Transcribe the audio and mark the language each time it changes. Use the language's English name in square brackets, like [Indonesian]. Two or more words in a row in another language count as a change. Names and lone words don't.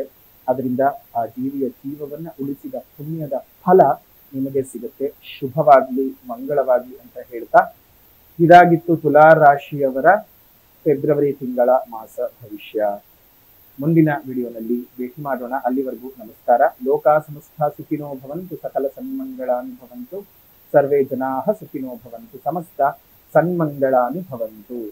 [Kannada] ಅದರಿಂದ ಆ ಜೀವಿಯ ಜೀವವನ್ನ ಉಳಿಸಿದ ಪುಣ್ಯದ ಫಲ ನಿಮಗೆ ಸಿಗುತ್ತೆ. ಶುಭವಾಗ್ಲಿ, ಮಂಗಳವಾಗ್ಲಿ ಅಂತ ಹೇಳ್ತಾ ಇದಾಗಿತ್ತು ತುಲಾ ರಾಶಿಯವರ ಫೆಬ್ರವರಿ ತಿಂಗಳ ಮಾಸ ಭವಿಷ್ಯ. ಮುಂದಿನ ವಿಡಿಯೋನಲ್ಲಿ ಭೇಟಿ ಮಾಡೋಣ. ಅಲ್ಲಿವರೆಗೂ ನಮಸ್ಕಾರ. [Sanskrit] ಲೋಕಾ ಸಮಸ್ತ ಸುಖಿನೋ ಭವಂತು, ಸಕಲ ಸನ್ಮಂಗಳಾನಿ ಭವಂತು, ಸರ್ವೇ ಜನಾಃ ಸುಖಿನೋ ಭವಂತು, ಸಮಸ್ತ ಸನ್ಮಂಗಳಾನಿ ಭವಂತು.